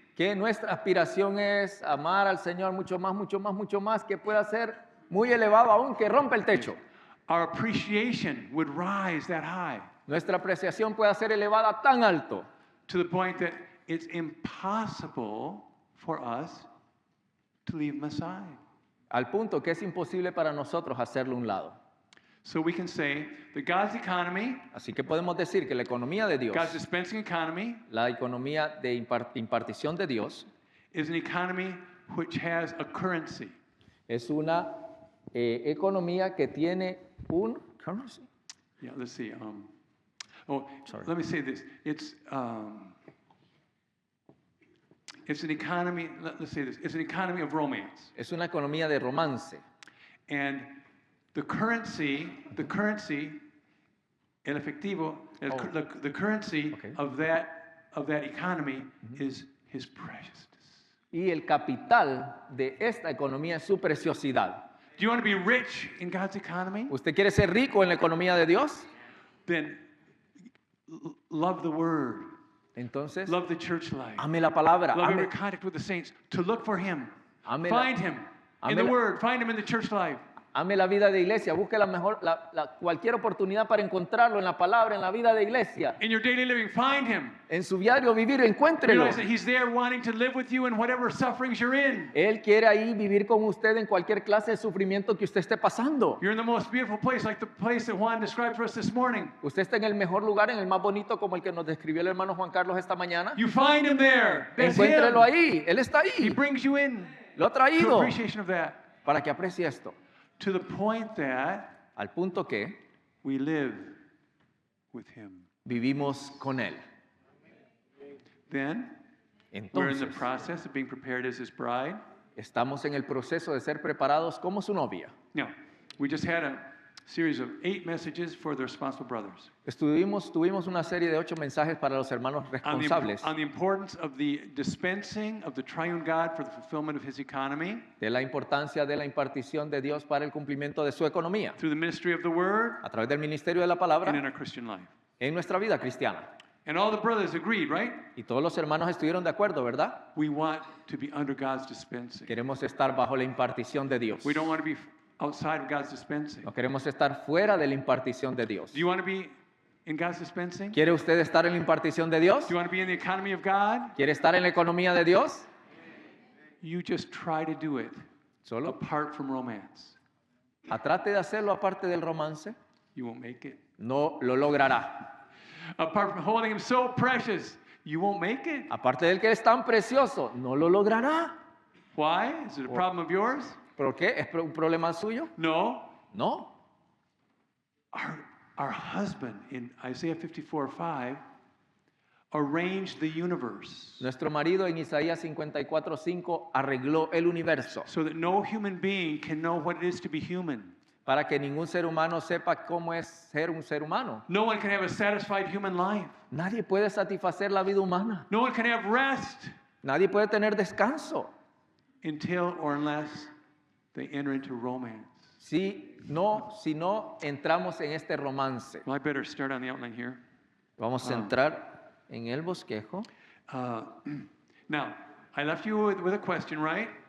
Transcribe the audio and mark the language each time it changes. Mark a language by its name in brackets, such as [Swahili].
[Spanish] Que nuestra aspiración es amar al Señor mucho más, mucho más, mucho más, que pueda ser muy elevado aún, que rompe el techo. [English] Our appreciation would rise that high [Spanish] Nuestra apreciación pueda ser elevada tan alto [English] to the point that it's impossible for us to leave Him aside. [Spanish] al punto que es imposible para nosotros hacerlo a un lado. [English] So we can say that God's economy, [Spanish] Así que podemos decir que la economía de Dios, [English] God's dispensing economy, [Spanish] la economía de impartición de Dios, [English] is an economy which has a currency. [Spanish] es una economía que tiene un currency. [English] Yeah, let's see. Oh, Sorry. let me say this. It's an economy, let's say this, it's an economy of romance. [Spanish] Es una economía de romance. [English] And the currency, [Spanish] el efectivo, [English] the currency Okay. of that economy is his preciousness. [Spanish] Y el capital de esta economía es su preciosidad. [English] Do you want to be rich in God's economy? [Spanish] ¿Usted quiere ser rico en la economía de Dios? [English] Then love the word. [Spanish] Entonces, [English] Love the church life. [Spanish] ame la palabra, [English] Love every [Spanish] ame, [English] contact with the saints. To look for him. [Spanish] ame [English] Find him [Spanish] ame [English] in the [Spanish] la- [English] word. Find him in the church life. [Spanish] ame la vida de iglesia, busque cualquier oportunidad para encontrarlo en la palabra, en la vida de iglesia. [English] In your daily living, find him. [Spanish] En su diario vivir, encuéntrelo. [English] Realize that he's there wanting to live with you in whatever sufferings you're in. [Spanish] Él quiere ahí vivir con usted en cualquier clase de sufrimiento que usted esté pasando. [English] You're in the most beautiful place, like the place that Juan described for us this morning. [Spanish] Usted está en el mejor lugar, en el más bonito, como el que nos describió el hermano Juan Carlos esta mañana. [English] You find him there. That's [Spanish] Encuéntrelo [English] him. [Spanish] ahí, Él está [English] He [Spanish] ahí. [English] brings you in [Spanish] Lo ha [English] to [Spanish] traído [English] appreciation of that. [Spanish] para que aprecie esto. [English] To the point that [Spanish] Al punto que [English] we live with him. [Spanish] vivimos con Él. [English] Then we're in the [Spanish] Entonces, [English] process of being prepared as his bride. [Spanish] estamos en el proceso de ser preparados como su novia. [English] Now, we just had a series of 8 messages for the responsible brothers [Spanish] Tuvimos una serie de 8 mensajes para los hermanos responsables [English] on the importance of the dispensing of the triune God for the fulfillment of his economy [Spanish] de la importancia de la impartición de Dios para el cumplimiento de su economía [English] through the ministry of the word [Spanish] a través del ministerio de la [English] and in [Spanish] palabra [English] our Christian life. [Spanish] en nuestra vida cristiana. [English] And all the brothers agreed, right? [Spanish] Y todos los hermanos estuvieron de acuerdo, ¿verdad? [English] We want to be under God's dispensing. [Spanish] Queremos estar bajo la impartición de Dios. [English] We don't want to be outside of God's dispensing. [Spanish] No queremos estar fuera de la impartición de Dios. [English] Do you want to be in God's dispensing? Do [Spanish] ¿Quiere usted estar en la impartición de Dios? [English] you want to be in the economy of God? [Spanish] ¿Quiere estar en la economía de Dios? [English] You just try to do it [Spanish] Solo [English] apart from romance. [Spanish] trate de hacerlo aparte del romance. [English] You won't make it. [Spanish] No lo logrará. [English] Apart from holding him so precious, you won't make it. [Spanish] Aparte del que es tan precioso, no lo logrará. [English] Why? Is it a problem of yours? [Spanish] ¿Por qué? ¿Es un problema suyo? [English] No. [Spanish] No. [English] Our husband in Isaiah 54:5 arranged the universe [Spanish] Nuestro marido en Isaías 54:5 arregló el universo [English] so that no human being can know what it is to be human. [Spanish] para que ningún ser humano sepa cómo es ser un ser humano. [English] No one can have a satisfied human life. [Spanish] Nadie puede satisfacer la vida humana. [English] No one can have rest [Spanish] Nadie puede tener descanso [English] until or unless they enter into romance. [Spanish] si no entramos en este romance. [English] Well, I better start on the outline here. [Spanish] Vamos a entrar en el bosquejo. [English] Now, I left you with a question, right?